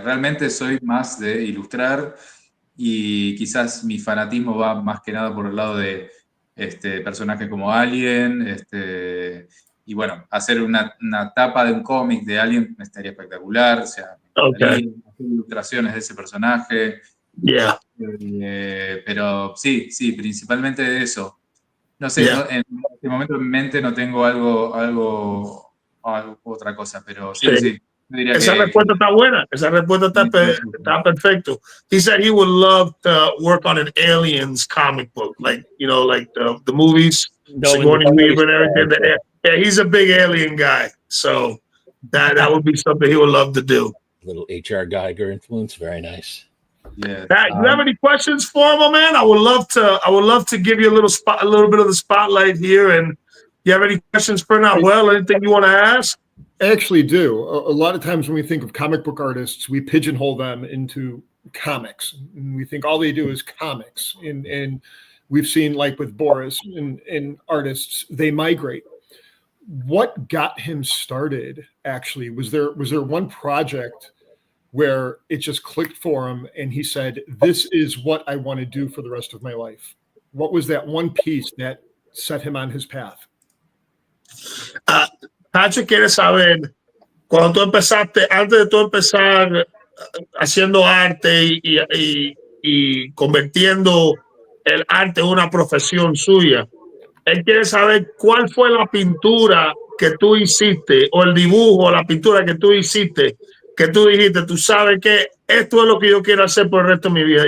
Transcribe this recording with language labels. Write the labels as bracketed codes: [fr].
[es] Realmente soy más de ilustrar y quizás mi fanatismo va más que nada por el lado de personajes como Alien, y bueno, hacer una tapa de un cómic de Alien estaría espectacular, o sea, me encantaría hacer ilustraciones de ese personaje. Yeah. Pero sí, principalmente de eso. No sé, Yeah. no, en este momento en mente no tengo otra cosa, pero sí. Yo diría Esa respuesta está buena. Esa respuesta está perfecto. [en] He said he would love to work on an aliens comic book, like the movies, Sigourney Weaver and everything. Yeah, he's a big alien guy, so that would be something he would love to do. Little H.R. Geiger influence, very nice. Yeah. Pat, you have any questions for him, man? I would love to give you a little bit of the spotlight here. And you have any questions for Nahuel? Anything you want to ask? I actually do. A lot of times when we think of comic book artists, we pigeonhole them into comics. And we think all they do is comics. And we've seen, like with Boris and artists, they migrate. What got him started, actually? Was there one project where it just clicked for him and he said, this is what I want to do for the rest of my life? What was that one piece that set him on his path? [es] Patrick quiere saber, cuando tú empezaste, antes de tú empezar haciendo arte y convirtiendo el arte en una profesión suya, él quiere saber cuál fue la pintura que tú hiciste o el dibujo o la pintura que tú hiciste, que tú dijiste, tú sabes que esto es lo que yo quiero hacer por el resto de mi vida.